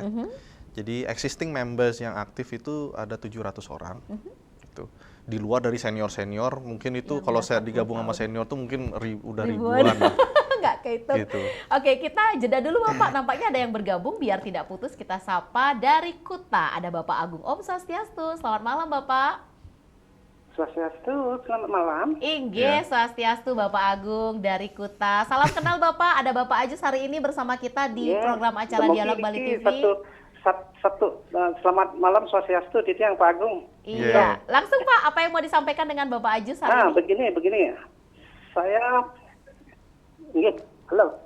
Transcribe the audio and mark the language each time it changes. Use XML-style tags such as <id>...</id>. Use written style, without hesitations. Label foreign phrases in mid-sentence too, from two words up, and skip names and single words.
<id>Jadi</id> <en>existing members</en> <id>yang aktif itu ada 700 orang. Gitu. Di luar dari senior-senior mungkin itu Yang kalau udah saya 40 digabung sama tahun. senior tuh mungkin udah Ribuan. ribuan. lah. Nggak kehitung. Gitu. Oke, kita jeda dulu Bapak. Nampaknya ada yang bergabung biar tidak putus. Kita sapa dari Kuta. Ada Bapak Agung</id> <sa>Om Swastiastu.</sa> <id>Selamat malam Bapak. Swastiastu, selamat malam. Inggih, Swastiastu Bapak Agung dari Kuta. Salam kenal Bapak. Ada Bapak Ajus hari ini bersama kita di Ya, program acara semoga Dialog Bali ini TV. selamat malam Swastiastu, Titiang Pak Agung. Iya, langsung Pak. Apa yang mau disampaikan dengan Bapak Ajus hari ini? Begini. Saya, halo.</id>